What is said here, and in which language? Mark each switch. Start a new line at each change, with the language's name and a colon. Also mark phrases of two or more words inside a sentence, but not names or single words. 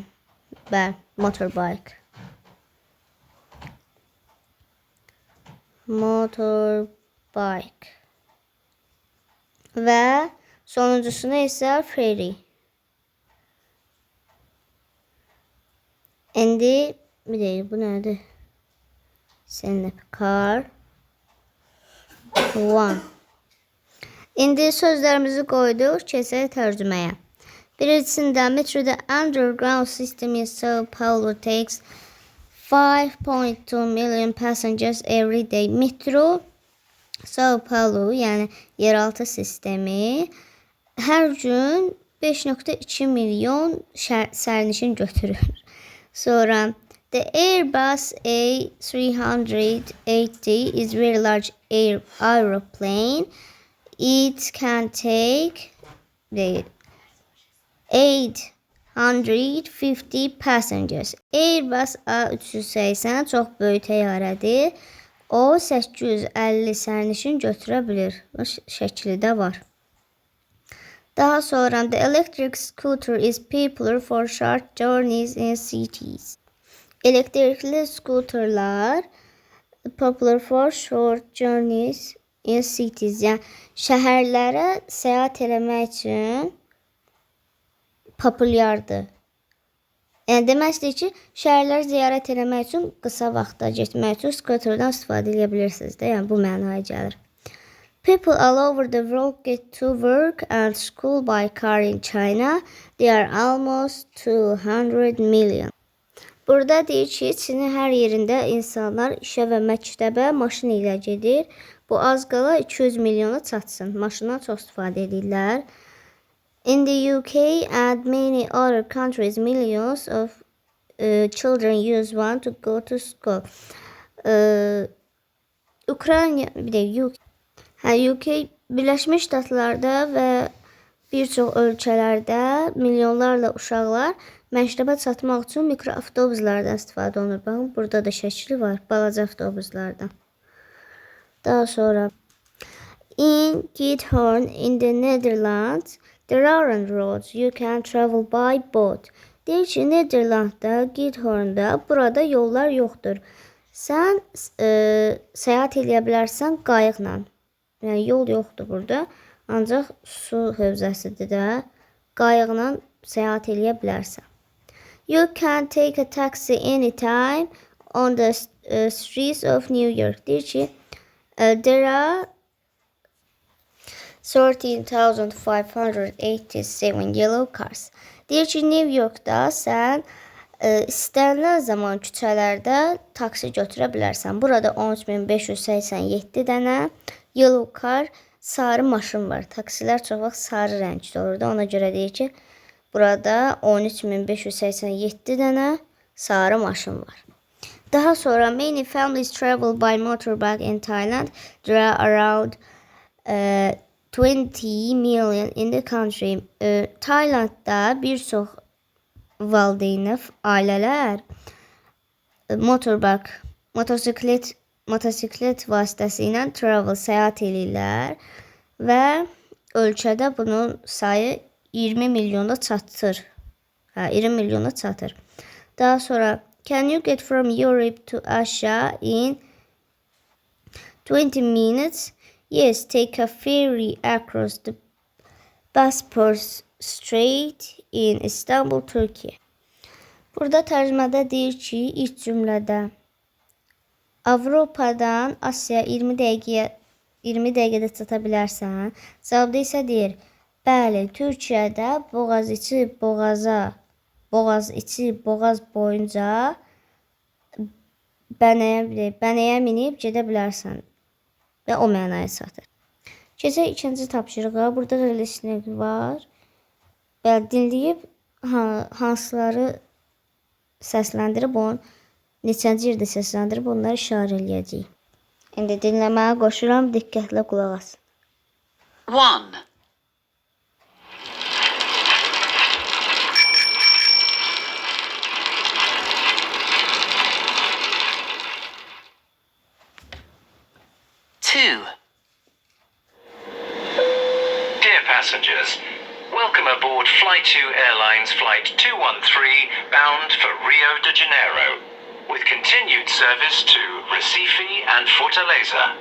English: Motorbike. Motorbike.
Azerbaijani: Və sonuncusunu isə ferry. İndi bir deyil, bu nədir? Sənəb,
English: car, one.
Azerbaijani: İndi sözlərimizi qoyduq, keçək tərcüməyə. Birincisində, metroda
English: underground system in São Paulo takes 5.2 million passengers every day.
Azerbaijani: Metro, São Paulo, yəni yeraltı sistemi hər gün 5.2 milyon sərnişin götürür. Sonra,
English: the Airbus A380 is very large aeroplane. It can take 850 passengers.
Azerbaijani: Airbus A380 çox böyük təyyarədir. O 850 sərnişin götürə bilir. O şəkli də var. Daha sonra
English: the electric scooter is popular for short journeys in cities.
Azerbaijani: Elektrikli skuterlar
English: popular for short journeys in cities.
Azerbaijani: Yəni şəhərlərə səyahət eləmək üçün populyardır. Yəni deməkdir ki, şəhərləri ziyarət eləmək üçün qısa vaxtda getmək üçün skuterdən istifadə edə bilirsiniz də. Yəni bu mənaya gəlir.
English: People all over the world get to work and school by car in China. They are almost 200 million.
Azerbaijani: Burada deyir ki, Çinin hər yerində insanlar işə və məktəbə maşın ilə gedir. Bu az qala 200 milyona çatsın. Maşından çox istifadə edirlər.
English: In the UK and many other countries, millions of children use one to go to school.
Azerbaijani: Ukrayna, bir də UK Birləşmiş Ştatlarda və bir çox ölkələrdə milyonlarla uşaqlar məktəbə çatmaq üçün mikroavtobuslardan istifadə olunur. Baxın, burada da şəkli var, balaca avtobuslardan. Daha sonra
English: in Giethoorn in the Netherlands there aren't roads. You can travel by boat.
Azerbaijani: Deyir ki, Nederlandda, Giethoornda burada yollar yoxdur. Sən səyahət edə bilərsən qayıqla. Yəni yol yoxdur burada. Ancaq su hövzəsidir də. Qayıqla səyahət edə bilərsən.
English: You can take a taxi anytime on the streets of New York.
Azerbaijani: Deyir ki,
English: there are 13,587 yellow cars.
Azerbaijani: Deyir ki, New Yorkda sən istənilən zaman küçələrdə taksi götürə bilərsən. Burada 13,587 dənə
English: yellow car,
Azerbaijani: sarı maşın var. Taksilər çox vaxt sarı rəngdə olur da. Ona görə deyir ki, burada 13,587 dənə sarı maşın var. Daha sonra
English: many families travel by motorbike in Thailand. There are around 20 million in the country.
Azerbaijani: Taylandda bir çox valideyn ailələr motosiklet vasitəsilə travel səyahət edirlər və ölkədə bunun sayı 20 milyona çatır. 20 milyona çatır. Daha sonra
English: can you get from Europe to Asia in 20 minutes? Yes, take a ferry across the Bosporus Strait in Istanbul, Turkey.
Azerbaijani: Burada tərcümədə deyir ki, ilk cümlədə Avropadan Asya 20 dəqiqədə çata bilərsən. Cavabda isə deyir, bəli, Türkiyədə boğaz boyunca bənəyə minib gedə bilərsən və o mənaya çatır. Keçək ikinci tapşırığa. Burada da listening var. Dinləyib hansıları səsləndirib, neçənci yerdə səsləndirib onları işarə eləyəcəyik. İndi dinləməyə qoşuram, diqqətlə qulaq asın. 1.
English: Dear passengers, welcome aboard Fly2 Airlines Flight 213 bound for Rio de Janeiro, with continued service to Recife and Fortaleza.